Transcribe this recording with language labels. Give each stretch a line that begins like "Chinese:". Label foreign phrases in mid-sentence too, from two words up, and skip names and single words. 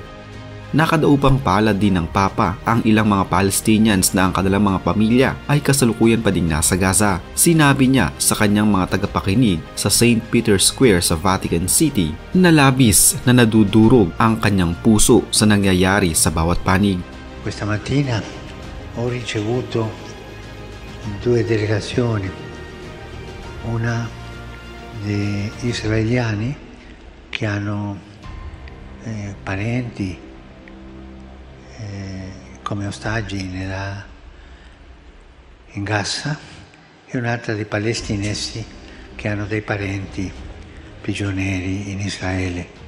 Filipino: Nakadaupang palad din ng Papa ang ilang mga Palestinians na ang kanilang mga pamilya ay kasalukuyan pa ding nasa Gaza. Sinabi niya sa kanyang mga tagapakinig sa St. Peter's Square sa Vatican City na labis na nadudurog ang kanyang puso sa nangyayari sa bawat panig.
Italian: Questa mattina ho ricevuto due delegazioni, una di israeliani che hanno parenti come ostaggi in Gaza e un'altra di palestinesi che hanno dei parenti prigionieri in Israele.